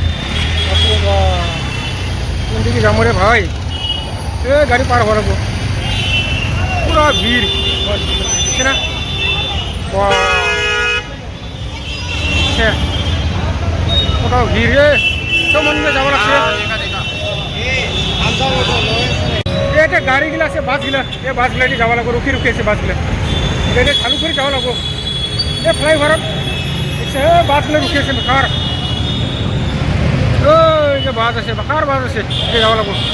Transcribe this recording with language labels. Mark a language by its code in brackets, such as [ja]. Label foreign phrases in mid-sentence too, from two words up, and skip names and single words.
[bn] কোন দিকে যাবো রে ভাই এ গাড়ি পার হওয়া লাগবো পুরো ভিড় দেখছে না কোথাও ভিড় রে সব মন্দিরে যাবো লাগছে এ [as] এটা গাড়ীগিলা আছে বাছগিলা এই বাছগিলা দি যাব লাগিব ৰখি ৰখি আছে বাছগিলা এতিয়া চালু কৰি যাব লাগিব এই ফ্লাইঅভাৰত বাছগিলা ৰখি আছে বেকাৰ এই যে বাছ আছে বেকাৰ বাছ আছে যাব লাগিব